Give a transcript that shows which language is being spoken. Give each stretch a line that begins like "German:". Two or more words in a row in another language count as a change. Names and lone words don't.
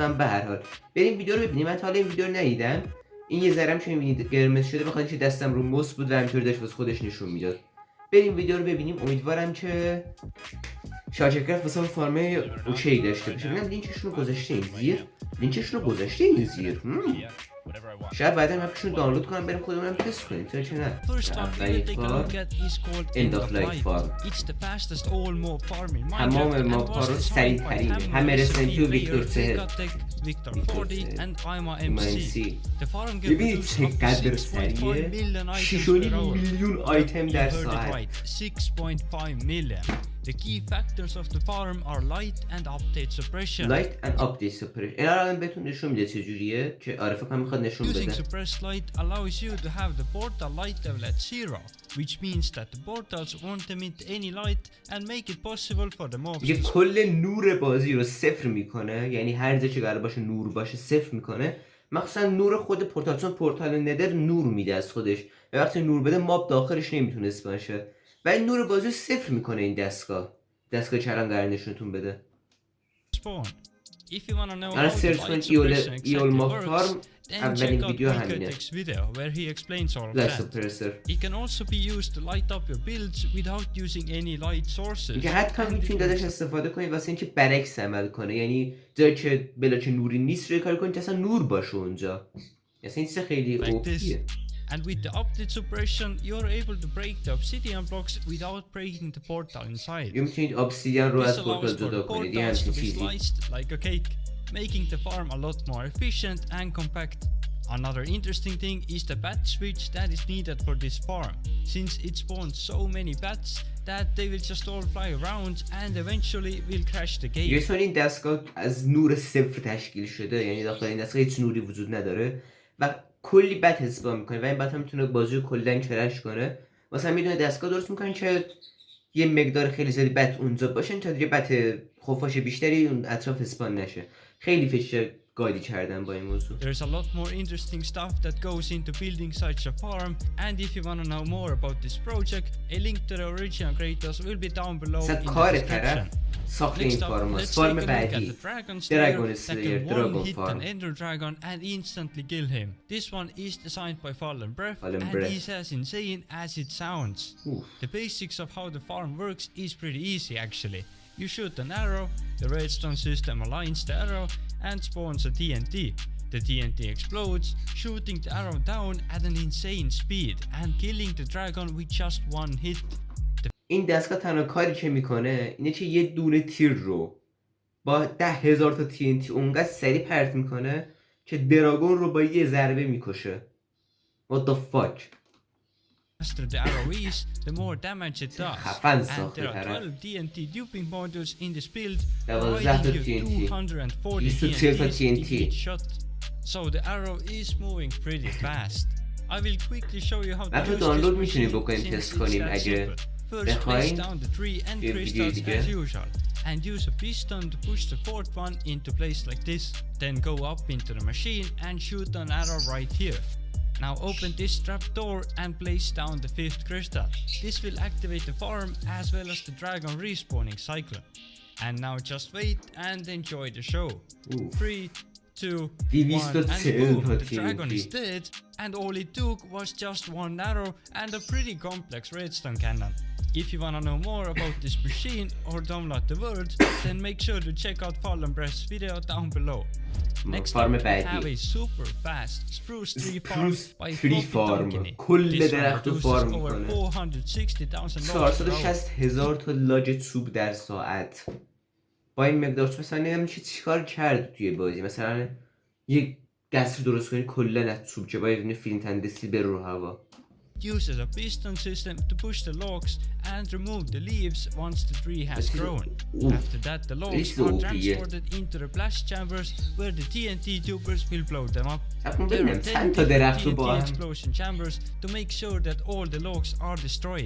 Persian: من به هر حال بریم ویدیو رو ببینیم. من تا حالا این ویدیو رو ندیدم. این یه ذره که میبینید قرمز شده بخاطر اینکه دستم رو موس بود و همینطوری داشت واسه خودش نشون میداد. بریم ویدیو رو ببینیم. امیدوارم که کرفت واسه فارم اوکی داشته باشه. ببینم لینکشون رو گذاشته این زیر. لینکشون رو گذاشته این زیر. شاید بعدا مپشون دانلود کنم بریم خودمونم تست کنیم. چرا که نه؟ اولین فارم
English: end of life
Persian: فارم. تمام ماب‌ها رو سریع ترین همه رسنتی و ویکتور سهل ببینید چقدر سریعه. 6.5 میلیون آیتم در ساعت.
English: The key factors of the farm are light and update suppression. Light and update suppression.
Persian: اینا رو الان بهتون نشون میده چجوریه که عارفه هم میخواد نشون بده.
English: Using suppressed light allows you to have the portal light level at 0, which means that the portals won't emit any light and make it possible for the mobs.
Persian: میگه کل نور بازی رو صفر میکنه، یعنی هر جا که قرار باشه نور باشه صفر میکنه، مخصوصا نور خود پورتال، چون پورتال ندر نور میده از خودش و وقتی نور بده ماب داخلش نمیتونه اسپان شه و این نور بازی رو صفر میکنه. این دستگاه که الان قرار نشونتون بده. الان سرچ کنید
English: evil mob farm.
Persian: اولین ویدیو همینه.
English: light suppressor.
Persian: میگه حتی میتونید ازش استفاده کنید واسه اینکه برعکس عمل کنه، یعنی جایی که بلا نوری نیست روی کار کنید که اصلا نور باشه اونجا. اصلا این چیز خیلی اوپیه.
English: And with the update suppression, you're able to break the obsidian blocks without breaking the portal inside.
Persian: میتونید obsidian رو از پورتال جدا کنید. یه همچین چیزی.
English: Like a cake, making the farm a lot more efficient and compact. Another interesting thing is the bat switch that is needed for this farm, since it spawns so many bats that they will just all fly around and eventually will crash the game.
Persian: یه این دستگاه از نور صفر تشکیل شده، یعنی داخل این دستگاه هیچ نوری وجود نداره و کلی بت اسپام میکنه و این بت هم میتونه بازی رو کلا کرش کنه. مثلا میدونه دستگاه درست میکنن که یه مقدار خیلی زیادی بت اونجا باشن تا یه بت خفاش بیشتری اون اطراف اسپان نشه. خیلی فیچر گایدی کردن با این موضوع.
English: There's a lot more interesting stuff that goes into building such a farm, and if you want to know more about this project, a link to the original creators will be down below in the description.
Persian: ساخته این فارم فارم بعدی
English: dragon slayer dragon farm. An ender dragon and instantly kill him. This one is designed by Fallen Breath and is as insane as it sounds. The basics of how the farm works is pretty easy actually. You shoot an arrow, the redstone system aligns the arrow and spawns a TNT. The TNT explodes, shooting the arrow down at an insane speed and killing the dragon with just one hit.
Persian: این دستگاه تنها کاری که میکنه اینه که یه دونه تیر رو با 10,000 تا TNT اونقدر سریع پرت میکنه که دراگون رو با یه ضربه میکشه.
English: What the fuck؟ faster the arrow is, the more damage it does.
Persian: خفن
English: And
Persian: ساخته
English: there are
Persian: طرف.
English: 12 TNT duping modules in this build,
Persian: 12 تا
English: providing you
Persian: TNT.
English: 240
Persian: 240 تا
English: TNTs in
Persian: TNT.
English: each shot. So the arrow is moving pretty fast. I will quickly show you how to
Persian: حتی
English: use
Persian: دانلود
English: this
Persian: میتونی
English: machine
Persian: بکنیم
English: since
Persian: تست
English: it's
Persian: کنیم
English: that
Persian: اگه
English: simple. First place
Persian: بخواین.
English: down the tree and
Persian: یه ویدیو
English: crystals
Persian: دیگه.
English: as usual, and use a piston to push the fourth one into place like this. Then go up into the machine and shoot an arrow right here. Now open this trap door and place down the fifth crystal. This will activate the farm as well as the dragon respawning cycle. And now just wait and enjoy the show. 3, 2, 1,
Persian: 240
English: and boom, the
Persian: تا
English: dragon is
Persian: TNT.
English: dead, and all it took was just one arrow and a pretty complex redstone cannon. If you wanna know more about this machine or download the world, then make sure to check out Fallen Breath's video down below. Next up, we have a super fast spruce tree farm by Floppy
Persian: کل
English: This one
Persian: درخت رو
English: produces
Persian: فارم
English: over
Persian: میکنه.
English: 460,000 logs per hour.
Persian: 460,000 تا لاج چوب در ساعت. با این مقدار چوب مثلا نمیدونم چیکار کرد توی بازی. مثلا یک قصر درست کنی کلا از چوب که باید فیلم تندسی بره رو هوا.
English: It uses a piston system to push the logs and remove the leaves once the tree has grown. After that, the logs are transported into the blast chambers where the TNT tubers will blow them up. There are 10 different TNT explosion chambers to make sure that all the logs are destroyed.